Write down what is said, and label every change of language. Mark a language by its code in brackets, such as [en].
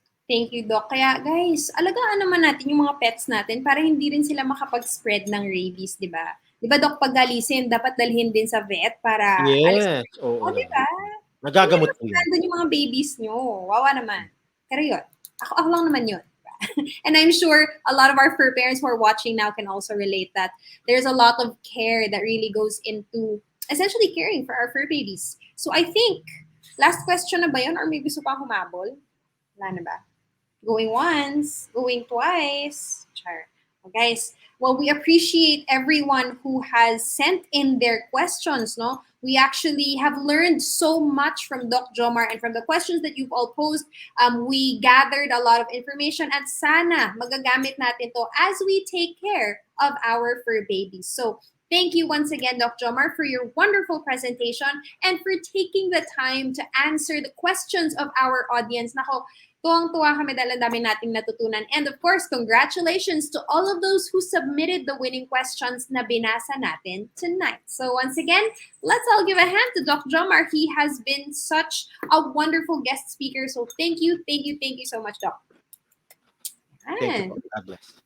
[en] Thank you, Doc. [tl] Kaya guys, alagaan naman natin yung mga pets natin para hindi rin sila makapag-spread ng rabies, di ba? Di ba, Doc, pag galisin, dapat dalhin din sa vet para alis. Yes, oo O, di naman. ba? Nagagamot po yan. Nandun yung mga babies nyo. Wawa naman. Pero yun, ako lang naman yun. [en] And I'm sure a lot of our fur parents who are watching now can also relate that there's a lot of care that really goes into essentially caring for our fur babies. So I think, last question [tl] na ba yun? Or may gusto pang humabol? Wala na ba? [en] Going once, going twice. Char. Well, guys, well, we appreciate everyone who has sent in their questions, no? We actually have learned so much from Doc Jomar and from the questions that you've all posed. We gathered a lot of information [tl] at sana magagamit natin to [en] as we take care of our fur babies. So thank you once again, Doc Jomar, for your wonderful presentation and for taking the time to answer the questions of our audience. [tl] Nako, tuwang-tuwa kami dahil ang dami nating natutunan. [en] And of course, congratulations to all of those who submitted the winning questions [tl] na binasa natin [en] tonight. So once again, let's all give a hand to Doc Jomar. He has been such a wonderful guest speaker. So thank you so much, Doc. Thank you po. God bless.